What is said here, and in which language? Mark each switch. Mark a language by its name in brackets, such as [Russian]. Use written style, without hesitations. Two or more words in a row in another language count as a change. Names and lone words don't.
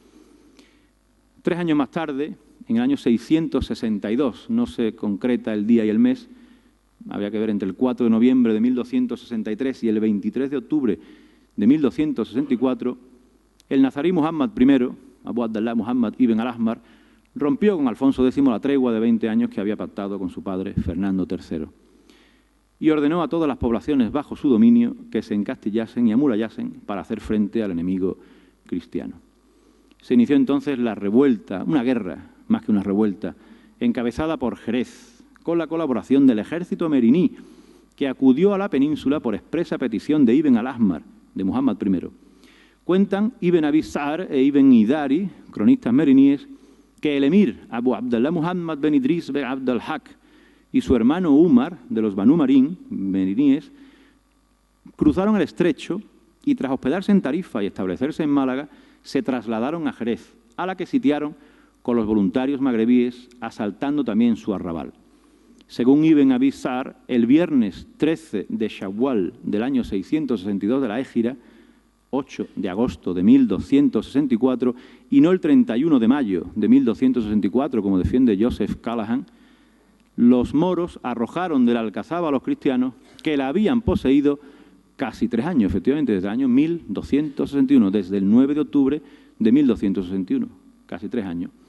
[Spanish] 3 años más tarde, en el año 662, no se concreta el día y el mes, había que ver entre el 4 de noviembre de 1263 y el 23 de octubre de 1264, el nazarí Muhammad I, Abu Abdallah Muhammad ibn al-Ahmar, rompió con Alfonso X la tregua de 20 años que había pactado con su padre Fernando III y ordenó a todas las poblaciones bajo su dominio que se encastillasen y amurallasen para hacer frente al enemigo cristiano. Se inició entonces la revuelta, una guerra, más que una revuelta, encabezada por Jerez, con la colaboración del ejército meriní, que acudió a la península por expresa petición de Ibn al-Ahmar, de Muhammad I. Cuentan Ibn Abi Sa'ar e Ibn Idari, cronistas meriníes, que el emir Abu Abdallah Muhammad ben Idris ben Abd al-Haq y su hermano Umar, de los Banu Marín, meriníes, cruzaron el estrecho y tras hospedarse en Tarifa y establecerse en Málaga, se trasladaron a Jerez, a la que sitiaron con los voluntarios magrebíes, asaltando también su arrabal. Según Ibn Abi Sa'r, el viernes 13 de Shawwal del año 662 de la Égira, 8 de agosto de 1264, y no el 31 de mayo de 1264, como defiende Joseph Callahan, los moros arrojaron de la alcazaba a los cristianos que la habían poseído casi 3 años, efectivamente, desde el año 1261, desde el 9 de octubre de 1261, casi 3 años.